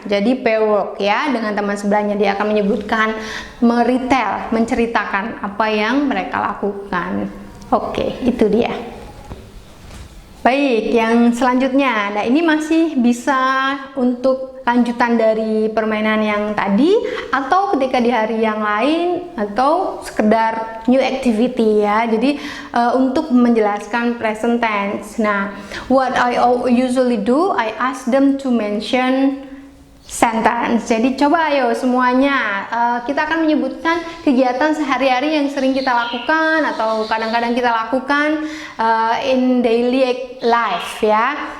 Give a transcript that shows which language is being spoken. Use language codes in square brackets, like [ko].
[id] Jadi pair work ya, dengan teman sebelahnya. Dia akan menyebutkan, meretail, menceritakan apa yang mereka lakukan. Itu dia. Baik, yang selanjutnya. Nah, ini masih bisa untuk lanjutan dari permainan yang tadi, atau ketika di hari yang lain, atau sekedar [en] new activity [id] ya. Jadi untuk menjelaskan present tense. [en] Nah, what I usually do, I ask them to mention sentence. [id] Jadi coba ayo semuanya, kita akan menyebutkan kegiatan sehari-hari yang sering kita lakukan atau kadang-kadang kita lakukan [en] in daily life [id] ya.